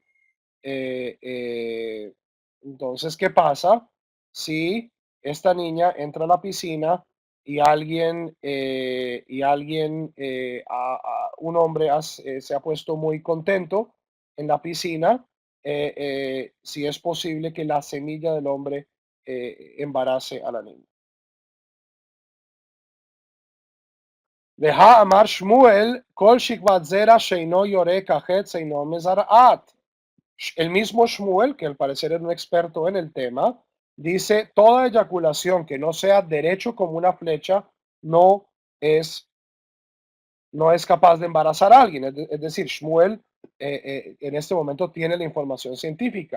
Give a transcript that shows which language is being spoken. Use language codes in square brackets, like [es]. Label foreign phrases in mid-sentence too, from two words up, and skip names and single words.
[es] Eh, eh, entonces, ¿qué pasa si esta niña entra a la piscina un hombre se ha puesto muy contento en la piscina? Si es posible que la semilla del hombre embarace a la niña. [he] דאמר שמואל כל שכבת זרע שאינו יורה כחץ אינו מזרעת. [es] El mismo Shmuel, que al parecer es un experto en el tema, dice, toda eyaculación que no sea derecho como una flecha no es, no es capaz de embarazar a alguien. Es decir, Shmuel en este momento tiene la información científica.